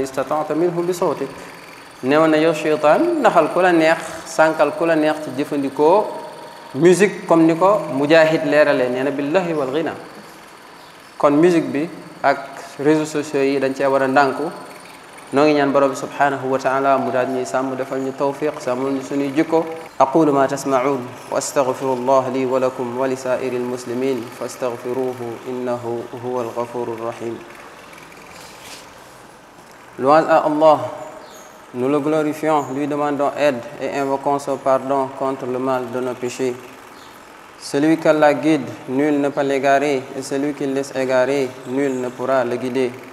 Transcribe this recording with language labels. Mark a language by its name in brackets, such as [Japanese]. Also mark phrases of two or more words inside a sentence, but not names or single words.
[Arabic] استطعت منهم بصوتك [Wolof] newoon na yow cheytaan naxal ku la neex sànkal ku la neex ci jëfandikoo musique comme ni ko Mujahid leeralee nee na [Arabic] بالله والغناء [Wolof] kon musique bi ak [French] réseaux sociaux [Wolof] yi dañ cee war a ndànku noo ngi ñaan borom bi [Arabic] سبحانه وتعالى [Wolof] mu daal ñuy sàmm defal ñu tawfiq sàmmal ñu suñuy jikko [Arabic] أقول ما تسمعون وأستغفر الله لي ولكم ولسائر المسلمين فاستغفروه إنه هو الغفور الرحيم. [French] Louange à Allah, nous le glorifions, lui demandons aide et invoquons son pardon contre le mal de nos péchés. Celui qui la guide, nul ne peut l'égarer, et celui qui le laisse égarer, nul ne pourra le guider.